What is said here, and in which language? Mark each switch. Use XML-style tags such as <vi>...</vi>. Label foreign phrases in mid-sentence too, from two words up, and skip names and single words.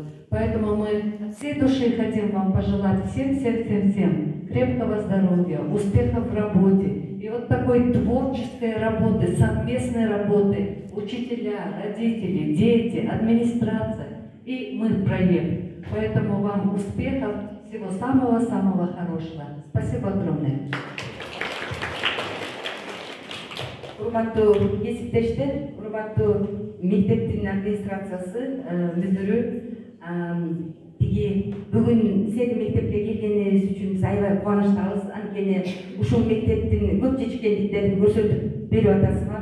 <ru>Поэтому мы от всей души хотим вам пожелать всем крепкого здоровья, успехов в работе. И вот такой творческой работы, совместной работы. Учителя, родители, дети, администрация и мы проект. Поэтому вам успехов, всего самого-самого хорошего. Спасибо огромное.</ru> <ky>Урматтуу кесиптештер, урматтуу мектептин администрациясы, мүдүрү, бүгүн сени мектепке келгениңиз үчүн биз аябай кубанычтабыз. Анткени ушул мектептин көп чечкендиктерин көрсөтүп берип атасыздар.</ky>